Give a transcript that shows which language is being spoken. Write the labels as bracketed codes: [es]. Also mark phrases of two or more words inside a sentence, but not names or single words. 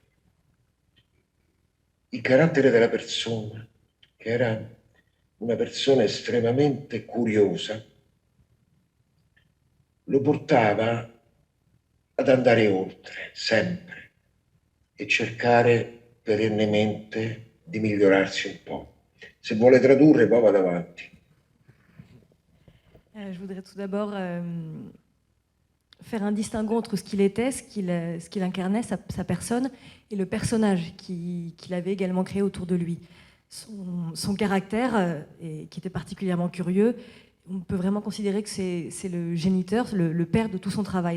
[it] Il carattere della persona, che era una persona estremamente curiosa, lo portava ad andare oltre, sempre, e cercare perennemente di migliorarsi un po'. Se vuole tradurre, poi vado avanti. [fr] Je voudrais tout d'abord faire un distinguo entre ce qu'il était, ce qu'il incarnait, sa personne, et le personnage qu'il avait également créé autour de lui. Son caractère, qui était particulièrement curieux, on peut vraiment considérer que c'est le géniteur, le père de tout son travail.